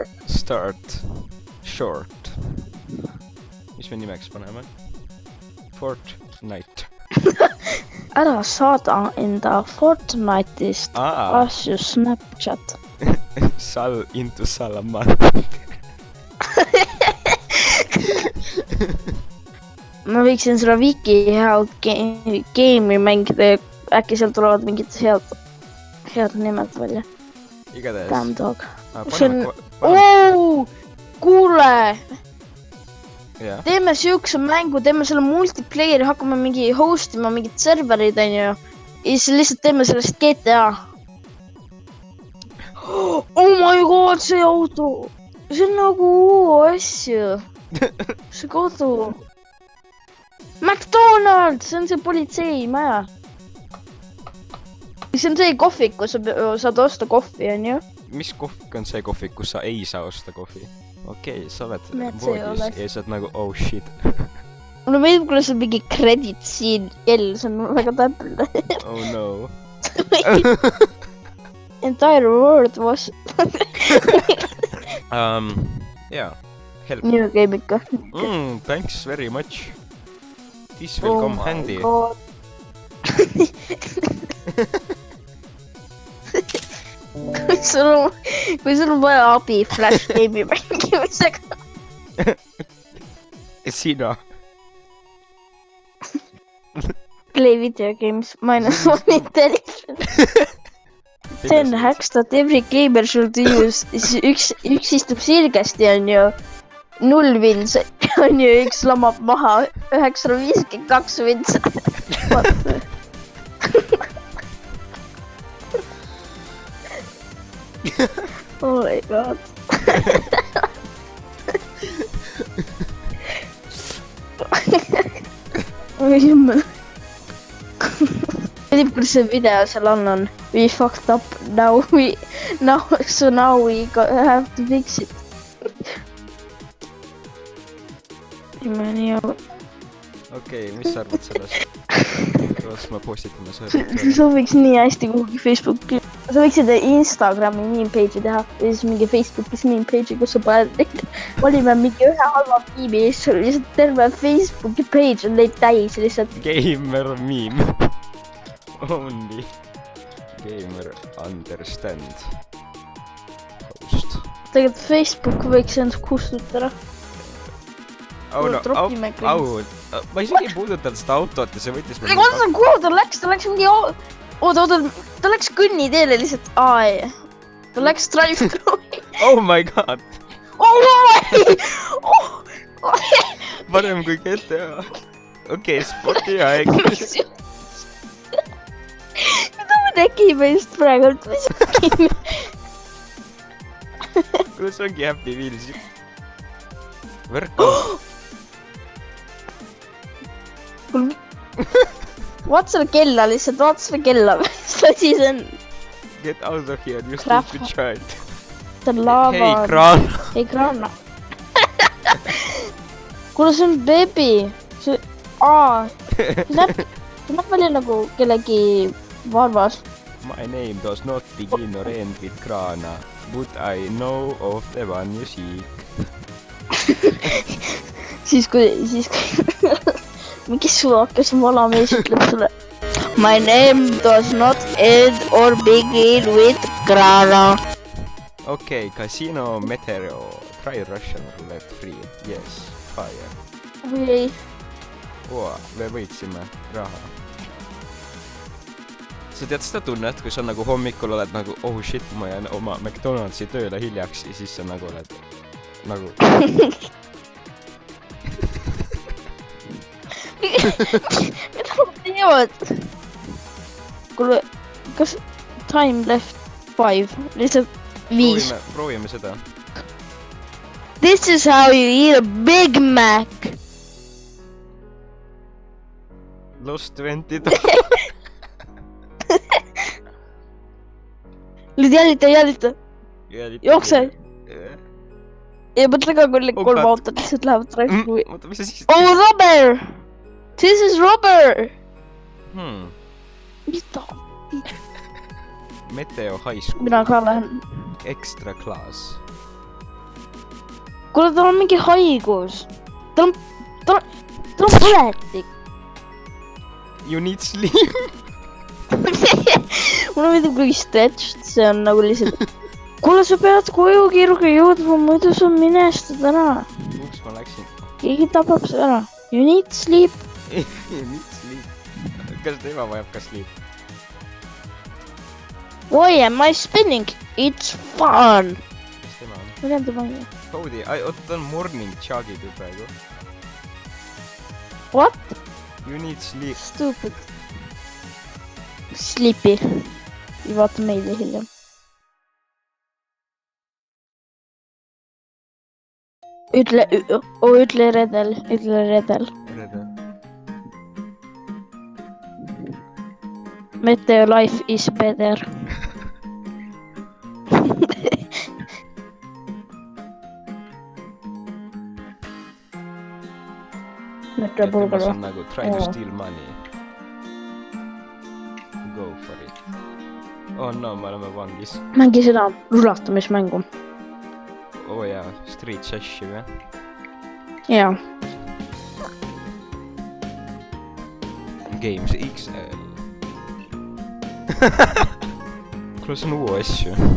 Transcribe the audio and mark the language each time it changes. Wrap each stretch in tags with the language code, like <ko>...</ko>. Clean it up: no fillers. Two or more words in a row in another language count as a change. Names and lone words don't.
<en>Start. Short.</en> <et>Mis me nimeks paneme? Fortnite. Ära saada enda Fortnite'ist asju Snapchat. Sal into Salaman. Ma võiksin seda Viki head game'i mängida ja äkki seal tulevad mingid head nimed välja. Igatahes.</et> <en>Damn dog. Kuule!</en> <et>Teeme siukse mängu, teeme selle multiplayeri, hakkame mingi hostima mingid serverid, onju. Ja siis lihtsalt teeme sellest GTA.</et> <en>Oh my god,</en> <et>see auto! See on nagu asju. See kodu. McDonald's! See on see politseimaja. See on see kohvik, kus sa saad osta kohvi, onju. Mis kohvik on see kohvik, kus sa ei saa osta kohvi? Okei, sa oled voodis ja sa oled nagu</et> <en>oh shit.</en> <et>Mulle meeldib, kuidas on mingi credit siin kell, see on väga täpne.</et> <en>Oh no. Entire world was... Yeah, help. New game ikka. Thanks very much. This will come handy. Oh my god.</en> <et>Kui sul on vaja abi Flash game'i mängimisega. Sina.</et> <en>Play video games -1 intelligence. 10 hacks that every gamer should use.</en> <et>Üks istub sirgesti, on ju 0 vins, on ju, üks lamab maha 952 vins.</et> <en>Oh my god.</en> <et>Teeb küll see video seal on</et> <en>we fucked up now we have to fix it.</en> <et>Okei, mis sa arvad sellest? Kas ma postitame see? Sa võiks nii hästi kuhugi Facebooki. Sa võiksid Instagrami meme page'i teha. Ja siis mingi Facebookis meme page'i, kus sa paned valime mingi ühe halva meme'i ja siis lihtsalt terve Facebooki page on neid täis lihtsalt.</et> <en>Gamer meme. Only gamer understand. Post.</en> <et>Tegelikult Facebook võiks ennast kustutada. Ma isegi ei puudutanud seda autot ja see võttis kuhu ta läks mingi ta läks kõnniteele lihtsalt ta läks drive-thru'i.</et> <en>Oh my god.</en> <et>Parem kui GTA. Okei, spordi aeg. Mida me tegime just praegu? Kuidas ongi Happy Wheels? Võrk. Vaat selle kella lihtsalt, vaat selle kella, mis asi see on?</et> <en>Get out of here, you stupid child.</en> <et>See on lava. Hei, Kraana. Hei, Kraana. Kuule, see on beebi. See näeb välja nagu kellegi varvas.</et> <en>My name does not begin or end with Kraana, but I know of the one you seek.</en> <et>Siis kui mingi suvakas vana mees ütleb sulle</et> <en>My name does not end or begin with Kraana.</en> <et>Okei, Casino Meteoro.</et> <en>Try Russian roulette free. Yes, fire.</en> <et>Või me võitsime raha. Sa tead seda tunnet, kui sa nagu hommikul oled nagu</et> <en>oh shit,</en> <et>ma jään oma McDonaldsi tööle hiljaks ja siis sa nagu oled nagu mida nad teevad? Kuule, kas</et> <en>time left</en> <et>5? Lihtsalt 5. Proovime seda.</et> <en>This is how you eat a Big Mac. Lost 20.</en> <et>Nüüd jälita. Jookse. Ja mõtle ka, kui 3 autot lihtsalt lähevad traifu. Oota, mis see siis?</et> <en>Oh, rubber! This is rubber! Mida? Meteo High School.</en> <et>Mina ka lähen.</et> <en>Extra class.</en> <et>Kuule, tal on mingi haigus. Tal on põletik.</et> <en>You need sleep.</en> <et>Mul on midagi kui stretched, see on nagu lihtsalt. Kuule, sa pead koju kiiruga jõudma, muidu sa minestad ära. Uks ma läksin. Keegi tapab sa ära.</et> <en>You need sleep. You need sleep.</en> <et>Kas tema vajab ka sleep?</et> <en>Why am I spinning? It's fun.</en> <et>Mis tema on? Ma tean tema on. Cody, oota, ta on morning chugid ju praegu.</et> <en>What? You need sleep. Stupid. Sleepy.</en> <et>Ja vaata meile hiljem. Ütle redel. Redel.</et> <en>Meteo life is better.</en> <et>Meteo pulgala. See on nagu</et> <en>try to steal money. Go for it. Oh no,</en> <et>me oleme vangis. Mängi seda rulatamismängu. Oh jaa, Street Sashi või? Jaa.</et> <en>Games XL.</en> <et>Kuule, see on uue asju.</et>